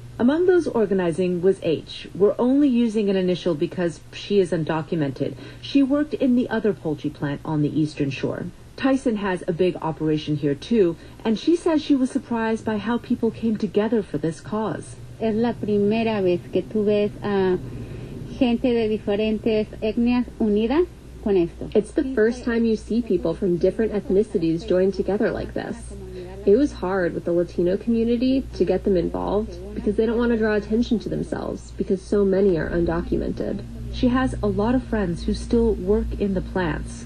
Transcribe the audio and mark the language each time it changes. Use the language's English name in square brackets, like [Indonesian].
[English] Among those organizing was H. We're only using an initial because she is undocumented. She worked in the other poultry plant on the Eastern Shore. Tyson has a big operation here too, and she says she was surprised by how people came together for this cause. [Spanish] Es la primera vez que tú ves a gente de diferentes etnias unidas. [English] It's the first time you see people from different ethnicities join together like this. It was hard with the Latino community to get them involved because they don't want to draw attention to themselves because so many are undocumented. She has a lot of friends who still work in the plants.